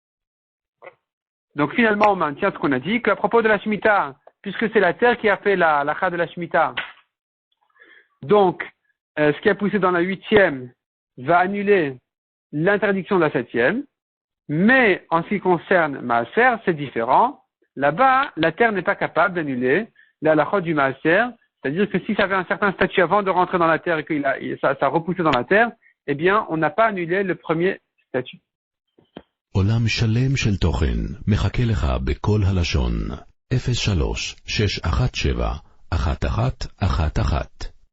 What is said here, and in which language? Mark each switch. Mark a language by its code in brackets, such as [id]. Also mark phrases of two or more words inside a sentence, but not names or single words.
[fr] Donc, finalement, on maintient ce qu'on a dit, qu'à propos de la Shemitah, puisque c'est la terre qui a fait la lacha de la Shemitah, donc, ce qui a poussé dans la 8e va annuler l'interdiction de la 7e, mais en ce qui concerne Maaser, c'est différent. Là-bas, la terre n'est pas capable d'annuler la halakha du Maaser, c'est-à-dire que si ça avait un certain statut avant de rentrer dans la terre et que ça a repoussé dans la terre, eh bien, on n'a pas annulé le premier statut. [he] עולם שלם של תוכן מחכה לך בכל הלשון 03-617-1111